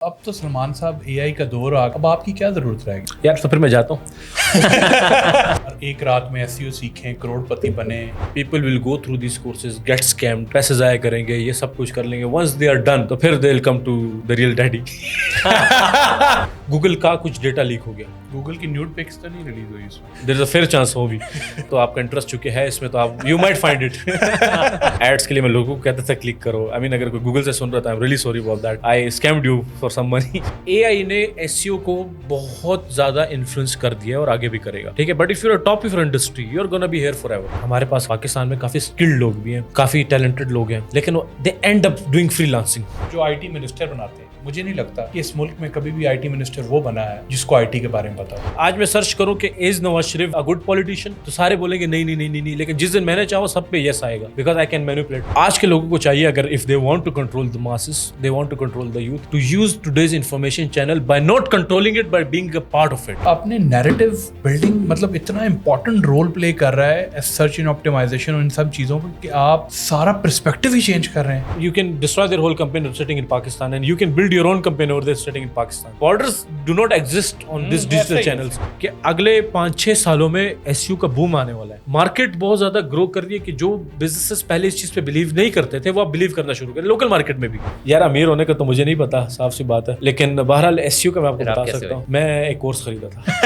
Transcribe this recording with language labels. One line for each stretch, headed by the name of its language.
Urdu: اب تو سلمان صاحب AI کا دور آ، اب آپ کی کیا ضرورت رہے گی یار تو پھر میں جاتا ہوں. ایک رات میں SEO سیکھیں، کروڑ پتی بنے.
English: people will go through these courses get scammed,
Urdu: پیسے ضائع کریں گے، یہ سب کچھ کر لیں گے.
English: once they are done
Urdu: تو پھر
English: They will come to the real daddy.
Urdu: Google کا کچھ ڈیٹا لیک ہو گیا. گوگل کی نیوڈ پکس تو نہیں ریلیز ہوئی اس میں؟
English: there is a fair chance
Urdu: ہو بھی تو آپ کا انٹرسٹ چونکہ ہے اس میں تو آپ
English: You might find it.
Urdu: Ads کے لیے میں لوگوں کو کہتا تھا کلک کرو. آئی مین اگر کوئی گوگل سے سن رہا تھا
English: I am really sorry about that. I scammed you for some money.
Urdu: AI نے SEO کو بہت زیادہ انفلوئنس کر دیا ہے اور آگے بھی کرے گا. ٹھیک ہے،
English: But if you are top of your industry you are gonna be here forever ایور.
Urdu: ہمارے پاس پاکستان میں کافی اسکلڈ لوگ بھی ہیں، کافی ٹیلنٹڈ لوگ ہیں، لیکن
English: They end up doing freelancing.
Urdu: جو IT منسٹر بناتے ہیں، مجھے نہیں لگتا کہ اس ملک میں کبھی بھی IT منسٹر وہ بنا ہے جس کو IT کے بارے میں پتا ہو. آج میں سرچ کروں کہ
English: is Nawaz Sharif a good politician
Urdu: تو سارے بولیں گے نہیں نہیں نہیں نہیں نہیں، لیکن جس دن میں نے چاہو سب پہ یس آئے گا
English: Because I can manipulate.
Urdu: آج کے لوگوں کو چاہیے اگر
English: If they want to control the masses, they want to control the youth, to use today's information channel by not controlling it by being a part of it.
Urdu: اپنے narrative building مطلب اتنا important role play کر رہا ہے search ان optimisation اور ان سب چیزوں پر کہ آپ سارا پرسپیکٹو ہی چینج کر رہے ہیں.
English: You can destroy their whole campaign sitting in Pakistan and you can build your own campaign over there sitting in Pakistan. Borders do not exist on these digital channels.
Urdu: کہ اگلے 5-6 سالوں میں SEO کا boom آنے والا ہے. Market بہت زیادہ گرو کر رہی ہے کہ جو بزنسز پہلے اس چیز پہ بلیو نہیں کرتے تھے وہ اب بلیو کرنا شروع کریں لوکل مارکیٹ میں بھی. یار امیر ہونے کا تو مجھے نہیں پتا، صاف سی بات ہے، لیکن بہرحال SEO کا میں آپ کو بتا سکتا ہوں. میں ایک کورس خریدا تھا.